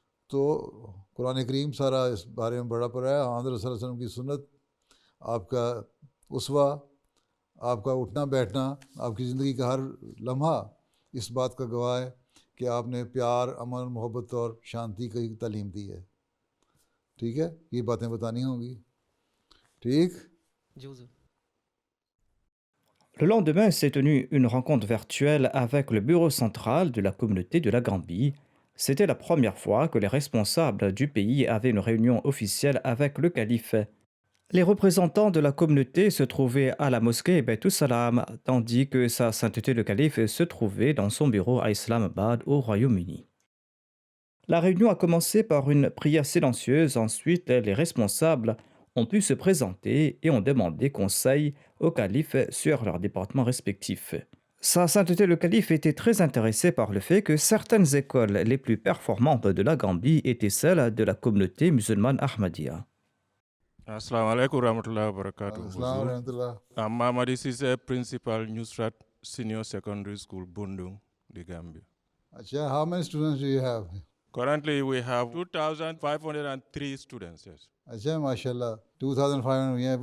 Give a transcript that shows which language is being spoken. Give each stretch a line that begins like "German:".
Urdu: تو قرآن کریم سارا اس بارے میں بڑا پڑا ہے. حضرت صلی اللہ علیہ وسلم کی سنت, آپ کا اسوہ, آپ کا اٹھنا بیٹھنا, آپ کی زندگی کا ہر لمحہ اس بات کا گواہ ہے کہ آپ نے پیار, امن, محبت اور شانتی کی تعلیم دی ہے. ٹھیک ہے, یہ باتیں بتانی ہوں گی. ٹھیک.
French: Le lendemain s'est tenue une rencontre virtuelle avec le bureau central de la communauté de la Gambie. C'était la première fois que les responsables du pays avaient une réunion officielle avec le calife. Les représentants de la communauté se trouvaient à la mosquée Beit Salam, tandis que sa sainteté le calife se trouvait dans son bureau à Islamabad au Royaume-Uni. La réunion a commencé par une prière silencieuse. Ensuite, les responsables ont pu se présenter et ont demandé conseil au calife sur leurs départements respectifs. Sa sainteté le calife était très intéressé par le fait que certaines écoles les plus performantes de la Gambie étaient celles de la communauté musulmane Ahmadiyya.
Arabic: Assalamu alaikum warahmatullahi wabarakatuh. السلام ورحمۃ اللہ.
English: I'm Mamadi Sise, principal Nusrat Senior Secondary School, Bundung, the Gambia. اچھا, how many students do you have? Currently, we have 2,503 students, yes.
Urdu: اچھا, ماشاء اللہ, 2500.